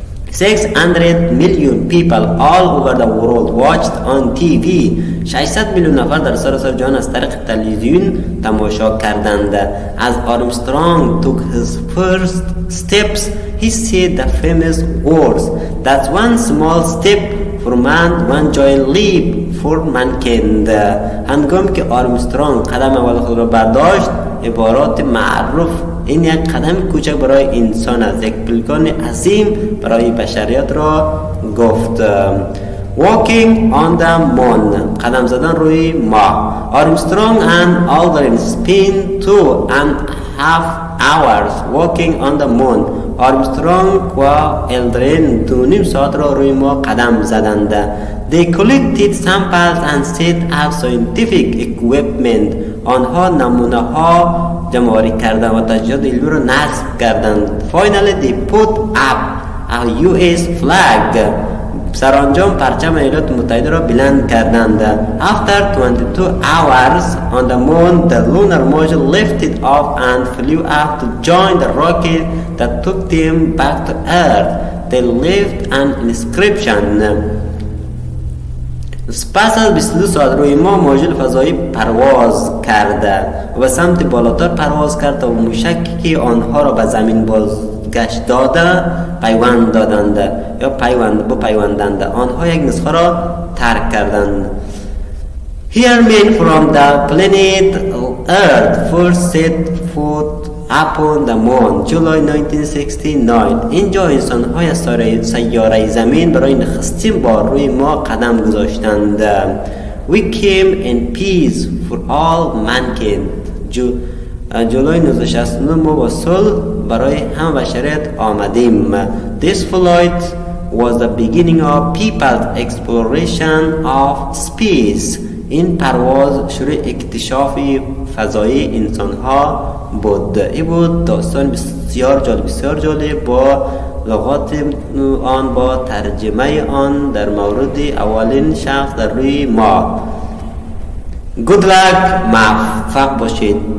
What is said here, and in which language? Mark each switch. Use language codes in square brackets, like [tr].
[en] 600 million people all over the world watched on TV. [fa] 600 میلیون نفر در سراسر جهان از طریق تلویزیون تماشا کردند. [en] As Armstrong took his first steps, he said the famous words, "That's one small step for man, one giant leap for mankind." [fa] هنگامی که آرمسترانگ قدم اول خود را برداشت، عبارات معروف این یک قدم کوچک برای انسان است، یک پیکان عظیم برای بشریت را گفت. [en] Walking on the moon [fa] قدم زدن روی ماه. [en] Armstrong and Aldrin spent 2.5 hours walking on the moon. [fa] آرمسترانگ و الدرین 2.5 ساعت را روی ماه قدم زدند. [en] They collected samples and set up scientific equipment. [fa] آنها نمونه ها جمع‌آوری کردند و تجهیزات علمی را نصب کردند. [en] Finally they put up a US flag. [fa] سرانجام پرچم ایالات متحده را بلند کردند. [en] After 22 hours on the moon, the lunar module lifted off and flew up to join the rocket that took them back to Earth. They left an inscription. [fa] پس از 22 ساعت روی ماه ماژول فضایی پرواز کرده و به سمت بالاتر پرواز کرد و موشکی که آنها را به زمین بازگشت داده پیوند دادند یا پیوندند. آنها یک نسخه را ترک کردند. [en] Here men from the planet Earth first set foot upon the moon, July 1969. [fa] اینجا انسان‌های از سیاره زمین برای نخستین بار روی ماه قدم گذاشتند. [en] We came in peace for all mankind. [fa] جولای 1969 ما با صلح برای هم بشریت آمدیم. [en] This flight was the beginning of people's exploration of space. [fa] این پرواز شروع اکتشاف فضایی انسان ها بود. این بود داستان بسیار جالب با لغات آن، با ترجمه آن در مورد اولین شخص در روی ماه. [en] Good luck، [fa] موفق باشید.